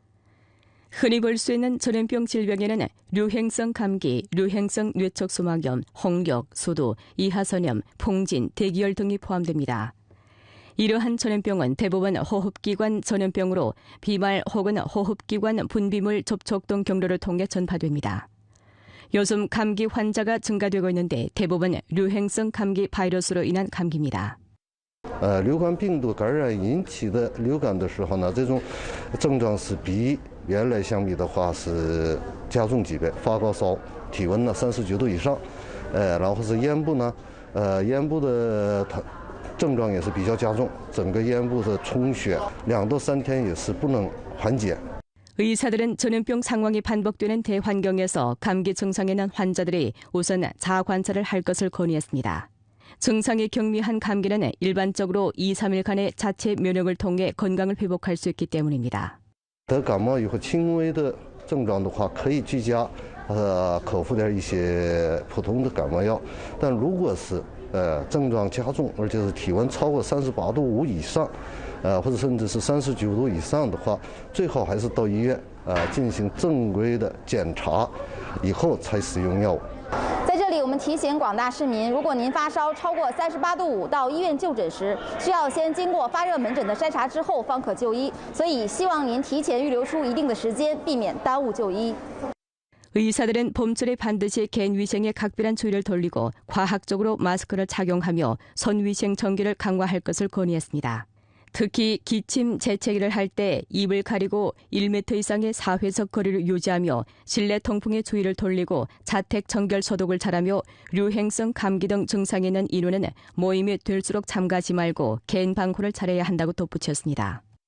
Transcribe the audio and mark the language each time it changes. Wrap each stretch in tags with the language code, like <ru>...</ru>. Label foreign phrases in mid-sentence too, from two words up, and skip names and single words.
<ko>흔히 볼 수 있는 전염병 질병에는 류행성 감기, 류행성 뇌척수막염, 홍역, 수두, 이하선염, 풍진, 대기열 등이 포함됩니다. 이러한 전염병은 대부분 호흡기관 전염병으로 비말 혹은 호흡기관 분비물 접촉 등 경로를 통해 전파됩니다. 요즘 감기 환자가 증가되고 있는데 대부분 류행성 감기 바이러스로 인한 감기입니다.</ko> <zh>流感病毒感染引起的流感的时候呢，这种症状是比原来相比的话是加重几倍，发高烧，体温呢39度以上，然后是咽部呢，咽部的症状也是比较加重，整个咽部的充血，2到3天也是不能缓解。</zh> <ko>의사들은 전염병 상황이 반복되는 대환경에서 감기 증상이 난 환자들이 우선 자아 관찰을 할 것을 권유했습니다. 증상이 경미한 감기는 일반적으로 2, 3일간의 자체 면역을 통해 건강을 회복할 수 있기 때문입니다.</ko> <zh>得感冒以后轻微的症状的话，可以居家口服点一些普通的感冒药，但如果是症状加重，而且是体温超过38度5以上，或者甚至是39度以上的话，最好还是到医院进行正规的检查，以后才使用药物。在这里，我们提醒广大市民，如果您发烧超过38度5到医院就诊时，需要先经过发热门诊的筛查之后方可就医，所以希望您提前预留出一定的时间，避免耽误就医。</zh> <ko>의사들은 봄철에 반드시 개인 위생에 각별한 주의를 돌리고 과학적으로 마스크를 착용하며 손위생 정기를 강화할 것을 권유했습니다. 특히 기침, 재채기를 할 때 입을 가리고 1m 이상의 4회석 거리를 유지하며 실내 통풍에 주의를 돌리고 자택 정결 소독을 잘하며 류행성 감기 등 증상이 있는 인원은 모임에 될수록 참가하지 말고 개인 방호를 잘해야 한다고 덧붙였습니다.</ko>